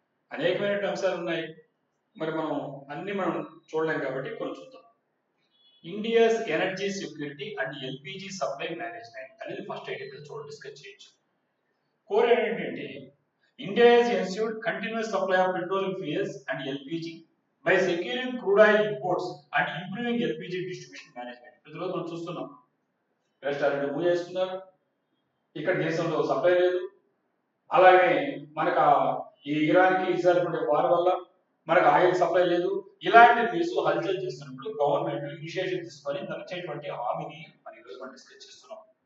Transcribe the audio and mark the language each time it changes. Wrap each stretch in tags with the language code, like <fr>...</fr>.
<te>అనేకమైనటువంటి అంశాలు ఉన్నాయి, మరి మనం చూడలేం కాబట్టి కొన్ని చూద్దాం. India's energy security and LPG supply management అనేది ఫస్ట్ ఐడియా డిస్కస్ చేయొచ్చు. కోర్ ఏంటంటే</te> <en>India has ensured continuous supply of petroleum fuels and LPG by securing crude oil imports and improving LPG distribution management.</en> <te>ప్రతిరోజు మనం చూస్తున్నాం, restaurant move చేస్తున్నారు, ఇక్కడ దేశంలో supply లేదు. అలాగే మనకు ఈ ఇరాన్కి ఇజ్రాయెల్ ఉండే వార్ వల్ల మనకు ఆయిల్ సప్లై లేదు. ఇలాంటి న్యూస్ హల్చల్ చేస్తున్నప్పుడు గవర్నమెంట్ ఇనిషియేటివ్ తీసుకొని తనచేటువంటి హామీని మనం ఈరోజు మనం డిస్కస్ చేస్తున్నాం.</te>